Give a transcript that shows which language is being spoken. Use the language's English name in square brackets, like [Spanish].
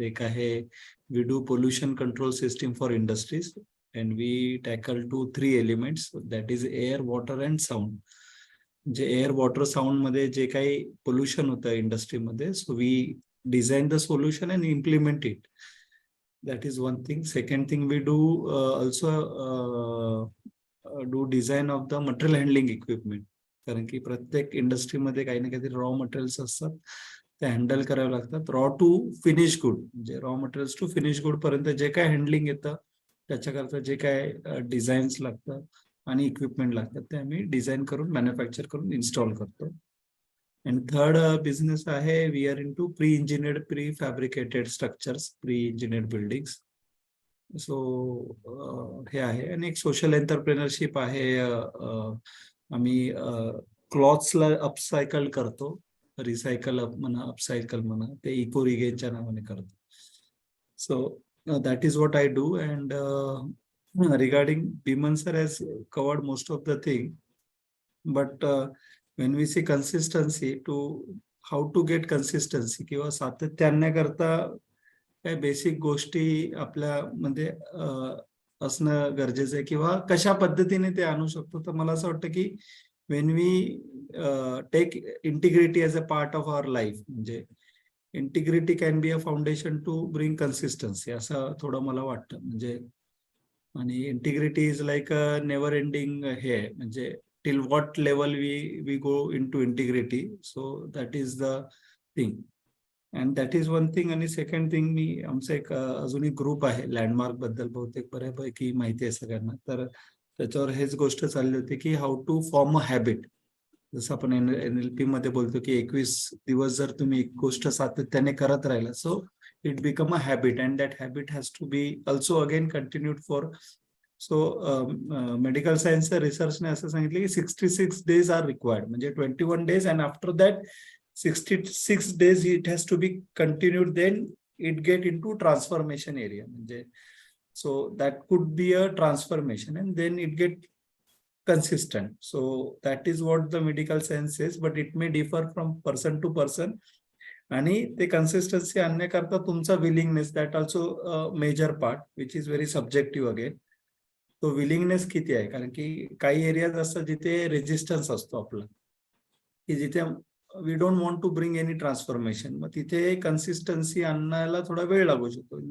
[English] एक आहे we do pollution control system for industries and we tackle 2-3 elements, that is air, water and sound. [Marathi] म्हणजे air, water, sound मध्ये जे काही pollution होतं इंडस्ट्रीमध्ये, [English] So we design the solution and implement it. That is one thing. Second thing, we do also do design of the material handling equipment. [Marathi] कारण की प्रत्येक इंडस्ट्रीमध्ये काही ना काहीतरी रॉ मटेरियल्स असतात, ते हँडल करावे लागतात. रॉ टू फिनिश गुड, म्हणजे raw materials to finish good पर्यंत जे काय हँडलिंग येतं त्याच्याकरता जे काय डिझाईन्स लागतात आणि इक्विपमेंट लागतात ते आम्ही डिझाईन करून मॅन्युफॅक्चर करून इन्स्टॉल करतो. [English] And third business आहे, we are into pre-engineered, pre-fabricated structures, pre-engineered buildings. [Marathi] So हे आहे. आणि एक सोशल एंटरप्रेनरशिप आहे. आम्ही क्लॉथ्सला अपसायकल करतो, रिसायकल म्हणा, अपसायकल म्हणा, ते इको रिगेनच्या नावाने करतो. [English] So that is what I do. And regarding Biman sir has covered most of the thing, but when we say consistency, to how to get consistency [Marathi] किंवा सातत्य आणण्याकरता काय बेसिक गोष्टी आपल्यामध्ये असणं गरजेचं आहे, किंवा कशा पद्धतीने ते आणू शकतो. तर मला असं वाटतं की [English] when we take integrity as a part of our life, म्हणजे integrity can be a foundation to bring consistency, [Marathi] असं थोडं मला वाटतं. [English] म्हणजे आणि integrity is like a never ending हे आहे, म्हणजे till what level we go into integrity. So that is the thing, and that is one thing. [Marathi] आणि second thing, मी आमचा एक अजून एक ग्रुप आहे लँडमार्क बद्दल, बहुतेक बऱ्यापैकी माहिती आहे सगळ्यांना. तर त्याच्यावर हेच गोष्ट चालली होती की [English] How to form a habit. [Marathi] जसं आपण NLP मध्ये बोलतो की 21 दिवस जर तुम्ही एक गोष्ट सातत्याने करत राहिला, [English] So it become a habit, and that habit has to be also again continued for. So [Marathi] medical सायन्सच्या रिसर्चने असं सांगितलं की [English] 66 days are required, म्हणजे 21 days, and after that 66 days it has to be continued, then it get in to transformation area. म्हणजे so that could be a transformation, and then it get consistent. So that is what the medical science says, but it may differ from person to person. [Marathi] आणि ते consistency आणण्याकरता तुमचा willingness, [English] That also major part, which is very subjective again. [Marathi] तो willingness किती आहे, कारण की काही areas असतात जिथे रेजिस्टन्स असतो आपला, की जिथे [English] we don't want to bring any transformation, [Marathi] मग तिथे कन्सिस्टन्सी आणण्याला थोडा वेळ लागू शकतो.